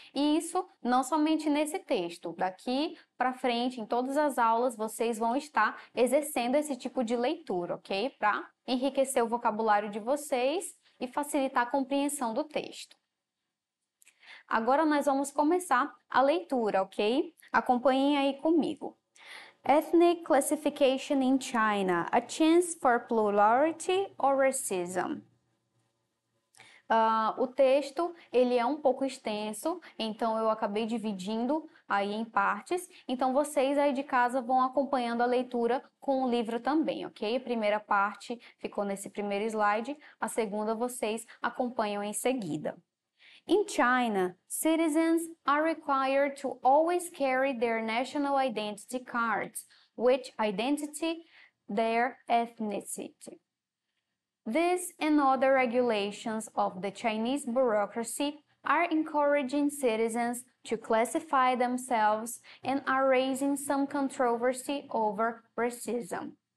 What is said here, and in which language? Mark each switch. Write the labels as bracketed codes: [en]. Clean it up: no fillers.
[pt] E isso não somente nesse texto. Daqui para frente, em todas as aulas, vocês vão estar exercendo esse tipo de leitura, ok? Para enriquecer o vocabulário de vocês e facilitar a compreensão do texto. Agora nós vamos começar a leitura, ok? Acompanhem aí comigo. [en] Ethnic classification in China, a chance for plurality or racism? [pt] O texto, ele é um pouco extenso, então eu acabei dividindo aí em partes, então vocês aí de casa vão acompanhando a leitura com o livro também, ok? A primeira parte ficou nesse primeiro slide, a segunda vocês acompanham em seguida. [en] In China, citizens are required to always carry their national identity cards, which identify their ethnicity. This and other regulations of the Chinese bureaucracy are encouraging citizens to classify themselves and are raising some controversy over racism.